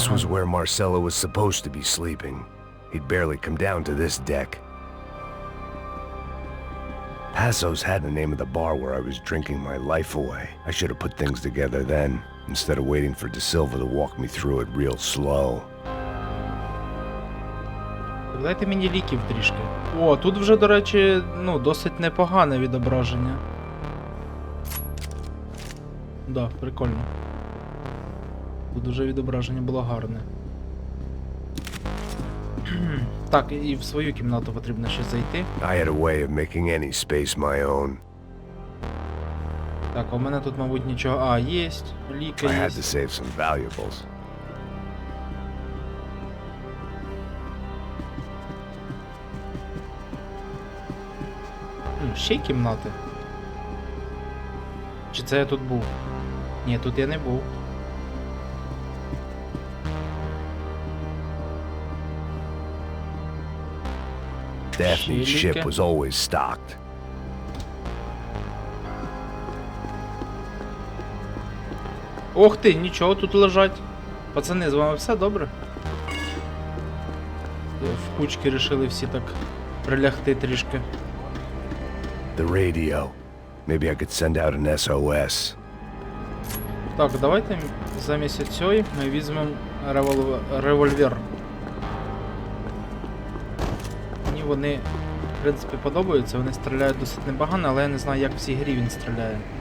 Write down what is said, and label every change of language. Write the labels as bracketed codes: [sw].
[en] This was where Marcelo was supposed to be sleeping. He'd barely come down to this deck. Passos had the name of the bar where I was drinking my life away. I should have put things together then, instead of waiting for De Silva to walk me through it real slow. [uk] Дайте мені ліків трішки. О, тут вже, до речі, ну, досить непогане відображення. Да, прикольно. Тут вже відображення було гарне. Так, і в свою кімнату потрібно ще зайти. [en] I had a way of making any space my own. [uk] Так, а у мене тут, мабуть, нічого... А, єсть, ліки [en] I had [uk] єсть. [en] to save some valuables. [uk] Ще й кімнати. Чи це я тут був? Ні, тут я не був. [en] Daphne's ship was always stocked. [uk] Ох ти, нічого тут лежать. Пацани, з вами все добре? В кучки рішили всі так прилягти трішки. [en] The radio. Maybe I could send out an SOS. [uk] Так, давайте замість цієї ми візьмемо револьвер. Мені вони, в принципі, подобаються, вони стріляють досить непогано, але я не знаю, як в цій грі він стріляє.